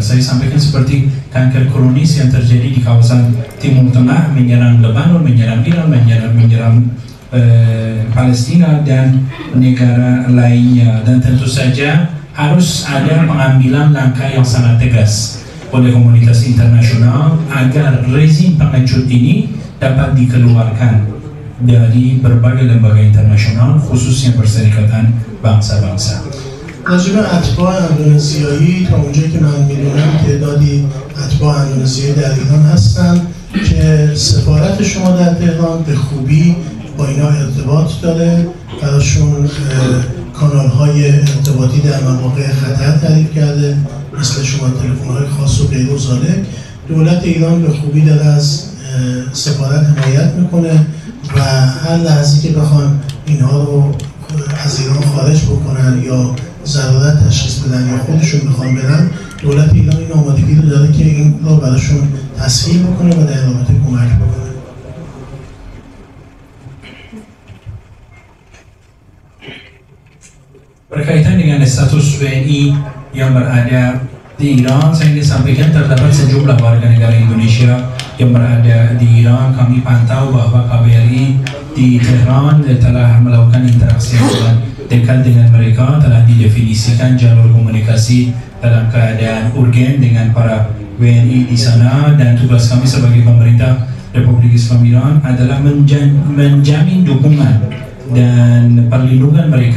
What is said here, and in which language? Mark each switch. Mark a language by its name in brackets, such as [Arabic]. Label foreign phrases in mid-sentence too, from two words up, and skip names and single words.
[Indonesian] Saya sampaikan seperti kanker kronis yang terjadi di kawasan Timur Tengah, menyerang Lebanon, menyerang Iran, menyerang Palestina dan negara lainnya, dan tentu saja harus ada pengambilan langkah yang sangat tegas oleh komunitas internasional agar rezim pengecut ini dapat dikeluarkan dari berbagai lembaga internasional, khususnya Perserikatan Bangsa-Bangsa. [Persian] راجب اتباع اندونزیایی تا اونجایی که من میدونم تعدادی اتباع اندونزیایی در ایران هستن که سفارت شما در تهران به خوبی با اینا ارتباط داره، براشون کانال‌های ارتباطی در مواقع خطر تعریف کرده، مثل شما تلفن‌های خاص و غیر و ذالک. دولت ایران به خوبی داره از سفارت حمایت میکنه و هر لحظه که بخوان اینها رو از ایران خارج بکنن یا ضرورت تشخیص بدن یا خودشون بخوان برن، دولت ایران این آمادگی رو داره که این رو براشون تسهیل بکنه و در رابطه کمک بکنه. [Indonesian] Berkaitan dengan status WNI yang berada di Iran, saya ingin sampaikan terdapat sejumlah warga negara Indonesia yang berada di Iran. Kami pantau bahwa KBRI di Tehran telah melakukan interaksi yang dekat dengan mereka, telah didefinisikan jalur komunikasi dalam keadaan urgen dengan para WNI di sana, dan tugas kami sebagai pemerintah Republik Islam Iran adalah menjamin dukungan dan perlindungan